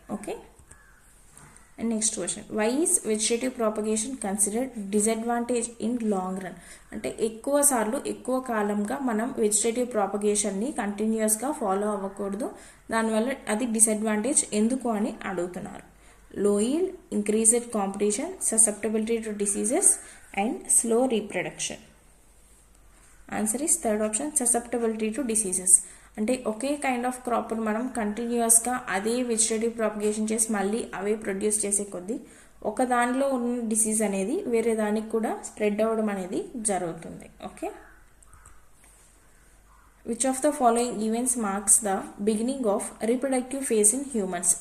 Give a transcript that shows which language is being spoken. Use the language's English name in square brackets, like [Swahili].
[English] Okay, and next question, why is vegetative propagation considered disadvantage in long run? [Telugu] అంటే ఎక్కువ సార్లు ఎక్కువ కాలంగా మనం వెజిటేటివ్ ప్రాపగేషన్ని కంటిన్యూస్గా ఫాలో అవ్వకూడదు, దానివల్ల అది డిసడ్వాంటేజ్ ఎందుకు అని అడుగుతున్నారు. [English] Low yield, increased competition, susceptibility to diseases and slow reproduction. Answer is third option, susceptibility to diseases. [Telugu] అంటే ఒకే కైండ్ ఆఫ్ క్రాప్ను మనం కంటిన్యూస్గా అదే వెజిటేటివ్ ప్రాపగేషన్ చేసి మళ్ళీ అవే ప్రొడ్యూస్ చేసే కొద్దీ ఒక దానిలో ఉన్న డిసీజ్ అనేది వేరే దానికి కూడా స్ప్రెడ్ అవ్వడం అనేది జరుగుతుంది. [English] Okay, which of the following events marks the beginning of reproductive phase in humans?